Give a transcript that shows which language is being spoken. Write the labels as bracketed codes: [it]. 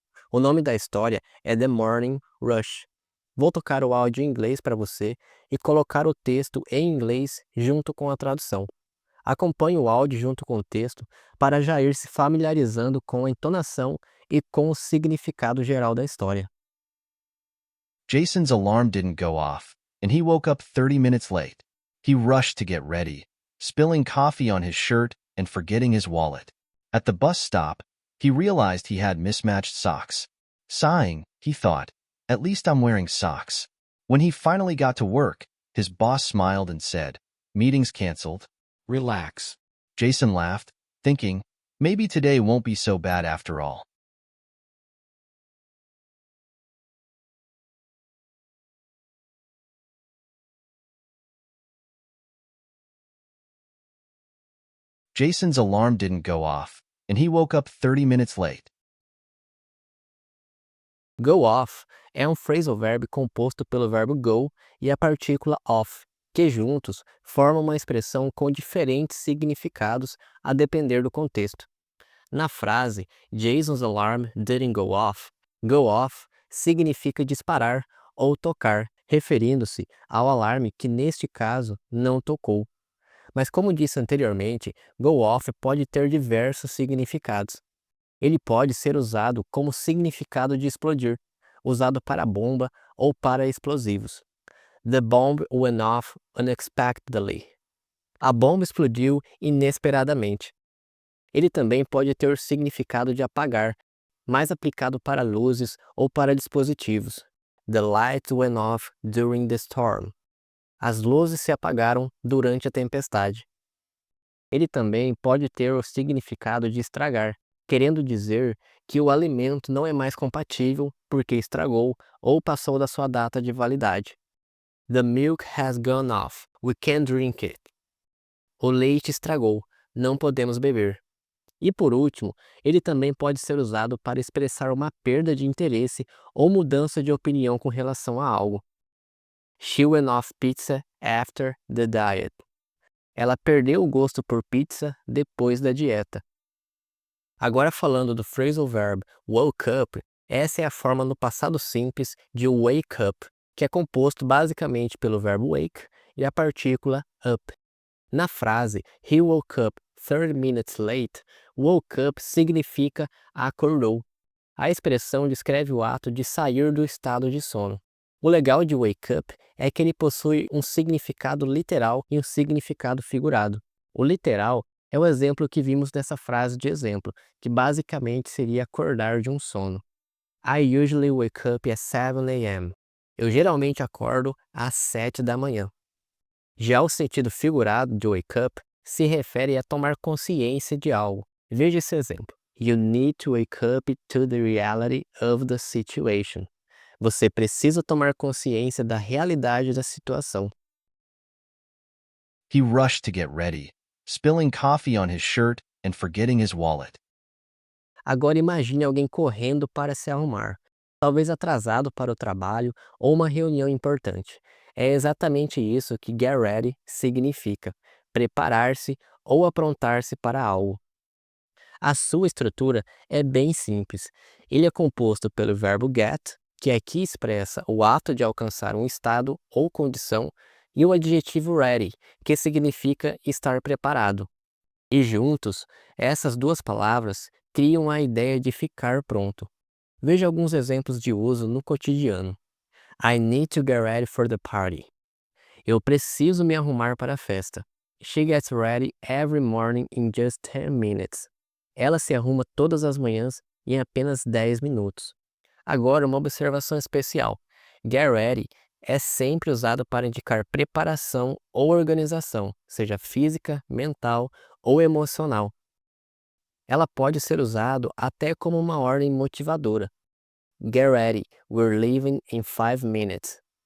[pt] O nome da história é The Morning Rush. Vou tocar o áudio em inglês para você e colocar o texto em inglês junto com a tradução. Acompanhe o áudio junto com o texto para já ir se familiarizando com a entonação e com o significado geral da história. [en] Jason's alarm didn't go off, and he woke up 30 minutes late. He rushed to get ready, spilling coffee on his shirt and forgetting his wallet. At the bus stop, he realized he had mismatched socks. Sighing, he thought, "At least I'm wearing socks." When he finally got to work, his boss smiled and said, "Meeting's canceled. Relax." Jason laughed, thinking, maybe today won't be so bad after all. Jason's alarm didn't go off, and he woke up 30 minutes late. [pt] Go off é um phrasal verb composto pelo verbo go e a partícula off, que juntos formam uma expressão com diferentes significados a depender do contexto. Na frase [en] Jason's alarm didn't go off [pt] significa disparar ou tocar, referindo-se ao alarme que neste caso não tocou. Mas como disse anteriormente, go off pode ter diversos significados. Ele pode ser usado como significado de explodir, usado para bomba ou para explosivos. [en] The bomb went off unexpectedly. [pt] A bomba explodiu inesperadamente. Ele também pode ter o significado de apagar, mais aplicado para luzes ou para dispositivos. [en] The lights went off during the storm. [pt] As luzes se apagaram durante a tempestade. Ele também pode ter o significado de estragar, querendo dizer que o alimento não é mais compatível porque estragou ou passou da sua data de validade. [en] The milk has gone off. We can't drink it. [pt] O leite estragou. Não podemos beber. E por último, ele também pode ser usado para expressar uma perda de interesse ou mudança de opinião com relação a algo. [en] She went off pizza after the diet. [pt] Ela perdeu o gosto por pizza depois da dieta. Agora falando do phrasal verb woke up, essa é a forma no passado simples de wake up, que é composto basicamente pelo verbo wake e a partícula up. Na frase [en] he woke up 30 minutes late, [pt] woke up significa acordou. A expressão descreve o ato de sair do estado de sono. O legal de wake up é que ele possui um significado literal e um significado figurado. O literal é o exemplo que vimos nessa frase de exemplo, que basicamente seria acordar de um sono. [en] I usually wake up at 7 a.m. [pt] Eu geralmente acordo às 7 da manhã. Já o sentido figurado de wake up se refere a tomar consciência de algo. Veja esse exemplo. [en] You need to wake up to the reality of the situation. [pt] Você precisa tomar consciência da realidade da situação. [en] He rushed to get ready, spilling coffee on his shirt and forgetting his wallet. [pt] Agora imagine alguém correndo para se arrumar, talvez atrasado para o trabalho ou uma reunião importante. É exatamente isso que get ready significa: preparar-se ou aprontar-se para algo. A sua estrutura é bem simples. Ele é composto pelo verbo get, que aqui expressa o ato de alcançar um estado ou condição, e o adjetivo ready, que significa estar preparado. E juntos, essas duas palavras criam a ideia de ficar pronto. Veja alguns exemplos de uso no cotidiano. [en] I need to get ready for the party. [pt] Eu preciso me arrumar para a festa. [en] She gets ready every morning in just 10 minutes. [pt] Ela se arruma todas as manhãs em apenas 10 minutos. Agora, uma observação especial. Get ready é sempre usado para indicar preparação ou organização, seja física, mental ou emocional. Ela pode ser usado até como uma ordem motivadora. [en] Get ready, we're leaving in 5 minutes.